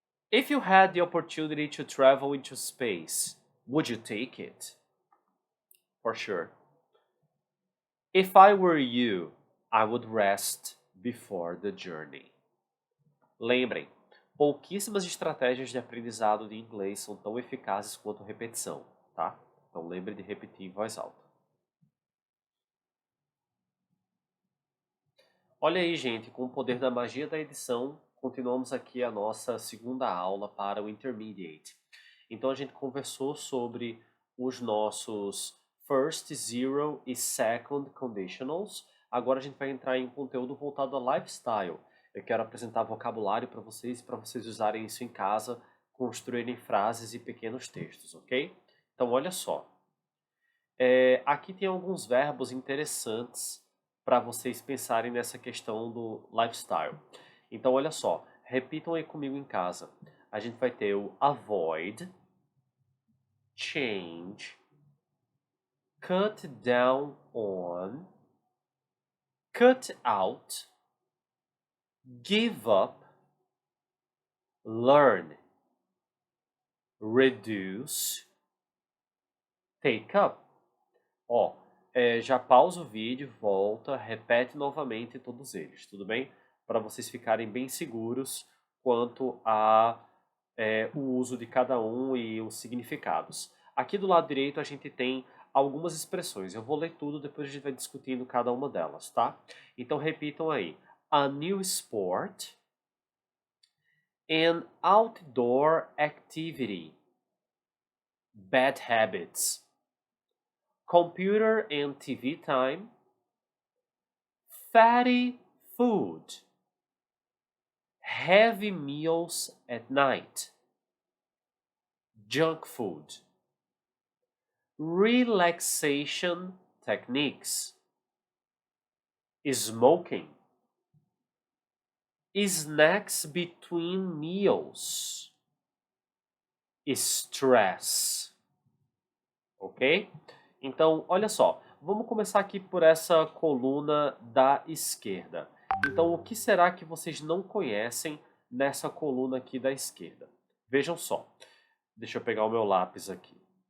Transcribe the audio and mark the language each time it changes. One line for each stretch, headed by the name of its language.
English: If you had the opportunity to travel into space, would you take it? For sure. If I were you, I would rest before the journey.
Portuguese: Lembrem, pouquíssimas estratégias de aprendizado de inglês são tão eficazes quanto repetição, tá? Então lembre de repetir em voz alta. Olha aí, gente, com o poder da magia da edição, continuamos aqui a nossa segunda aula para o Intermediate. Então a gente conversou sobre os nossos First, Zero e Second Conditionals. Agora a gente vai entrar em conteúdo voltado a lifestyle. Eu quero apresentar vocabulário para vocês usarem isso em casa, construírem frases e pequenos textos, ok? Então olha só. Aqui tem alguns verbos interessantes para vocês pensarem nessa questão do lifestyle. Então olha só. repitam aí comigo em casa. A gente vai ter o
English: avoid, change, cut down on, cut out, give up, learn, reduce, take up.
Portuguese: Ó, já pausa o vídeo, volta, repete novamente todos eles, tudo bem? Para vocês ficarem bem seguros quanto a o uso de cada um e os significados. Aqui do lado direito a gente tem algumas expressões. Eu vou ler tudo, depois a gente vai discutindo cada uma delas, tá? Então repitam aí.
English: A new sport, an outdoor activity, bad habits, computer and TV time, fatty food, heavy meals at night, junk food, relaxation techniques, smoking, snacks between meals, stress. Ok?
Portuguese: Então, olha só, vamos começar aqui por essa coluna da esquerda. Então, o que será que vocês não conhecem nessa coluna aqui da esquerda? Vejam só. Deixa eu pegar o meu lápis aqui.